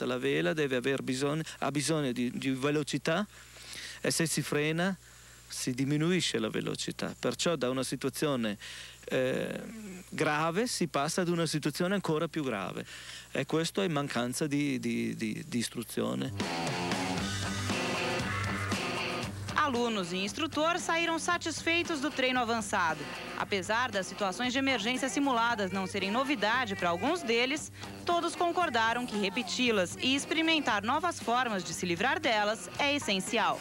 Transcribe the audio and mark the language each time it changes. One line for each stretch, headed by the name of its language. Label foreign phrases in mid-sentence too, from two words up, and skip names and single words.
Italian: La vela ha bisogno di velocità e se si frena si diminuisce la velocità, perciò da una situazione grave si passa ad una situazione ancora più grave e questo è mancanza di istruzione.
Portuguese: Alunos e instrutor saíram satisfeitos do treino avançado. Apesar das situações de emergência simuladas não serem novidade para alguns deles, todos concordaram que repeti-las e experimentar novas formas de se livrar delas é essencial.